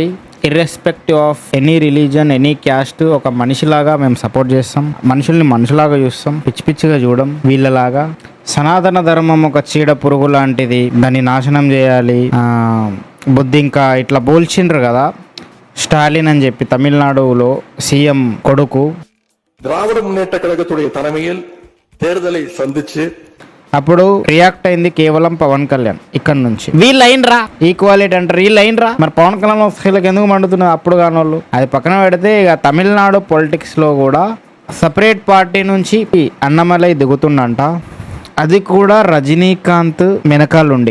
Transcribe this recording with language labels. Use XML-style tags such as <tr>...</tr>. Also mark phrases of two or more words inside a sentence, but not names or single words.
<en>irrespective of any religion, any caste,</en> <te>ఒక మనిషిలాగా మేము సపోర్ట్ చేస్తాం. మనుషుల్ని మనుషులాగా చూస్తాం, పిచ్చి పిచ్చిగా చూడం వీళ్ళలాగా. సనాతన ధర్మం ఒక చీడ పురుగు లాంటిది, దాన్ని నాశనం చేయాలి. బుద్ధి ఇంకా ఇట్లా పోల్చిండ్రు కదా స్టాలిన్ అని చెప్పి, తమిళనాడులో సీఎం కొడుకు.</te> <ta>திராவிட முன்னேற்ற கழகத்துடைய தலைமையில் தேர்தலை சந்திச்சு</ta> <te>అప్పుడు రియాక్ట్ అయింది కేవలం పవన్ కళ్యాణ్. ఇక్కడ నుంచి వీళ్ళు అయినరా ఈక్వాలిటీ అంటారు, వీళ్ళు అయినరా. మరి పవన్ కళ్యాణ్ వస్తువులకు ఎందుకు మండుతున్నారు అప్పుడు కానోళ్ళు? అది పక్కన పెడితే ఇక తమిళనాడు పొలిటిక్స్లో కూడా</te> <en>separate party</en> <te>నుంచి అన్నమలై దిగుతుండంట. అది కూడా రజనీకాంత్ వెనకాలండి.</te>